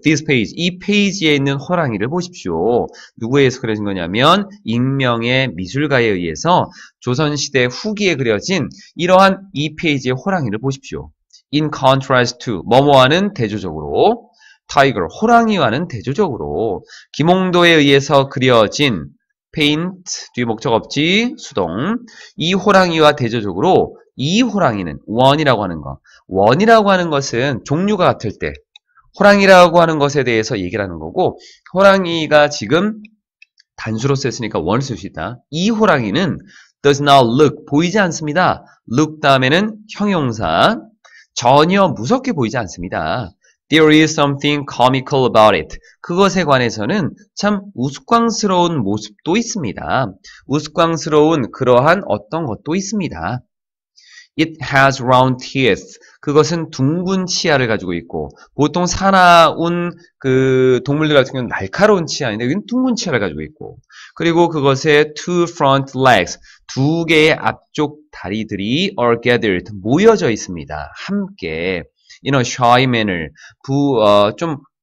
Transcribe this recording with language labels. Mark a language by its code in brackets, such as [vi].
[en] this page, [ko] 이 페이지에 있는 호랑이를 보십시오. 누구에 의해서 그려진 거냐면 익명의 미술가에 의해서 조선시대 후기에 그려진 이러한 이 페이지의 호랑이를 보십시오. [en] in contrast to, [ko] 뭐뭐와는 대조적으로. 타이거, 호랑이와는 대조적으로. 김홍도에 의해서 그려진 paint, 뒤에 목적 없지, 수동. 이 호랑이와 대조적으로 이 호랑이는 원이라고 하는 거. 원이라고 하는 것은 종류가 같을 때 호랑이라고 하는 것에 대해서 얘기를 하는 거고, 호랑이가 지금 단수로 쓰였으니까 원을 쓸 수 있다. 이 호랑이는 [en] does not look, [ko] 보이지 않습니다. look 다음에는 형용사, 전혀 무섭게 보이지 않습니다. [en] There is something comical about it. [ko] 그것에 관해서는 참 우스꽝스러운 모습도 있습니다. 우스꽝스러운 그러한 어떤 것도 있습니다. [en] It has round teeth. [ko] 그것은 둥근 치아를 가지고 있고, 보통 사나운 그 동물들 같은 경우는 날카로운 치아인데 여기는 둥근 치아를 가지고 있고, 그리고 그것의 [en] two front legs, [ko] 두 개의 앞쪽 다리들이 [en] are gathered, [ko] 모여져 있습니다. 함께. [en] in a shy manner, [ko] 좀